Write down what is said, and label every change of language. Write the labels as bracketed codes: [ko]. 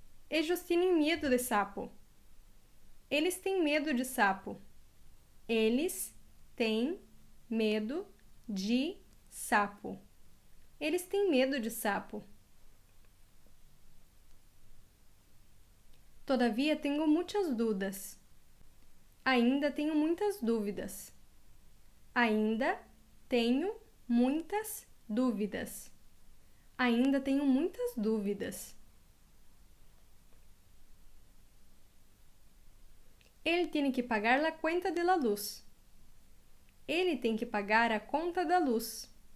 [pt] Eles têm medo de sapo. Eles têm medo de sapo. Eles têm medo de sapo. Eles têm medo de sapo. [es] Todavía tengo muchas dudas. [pt] Ainda tenho muitas dúvidas. Ainda tenho muitas dúvidas. Ainda tenho muitas dúvidas. Ele tem que pagar a conta de la luz. Ele tem que pagar a conta da luz.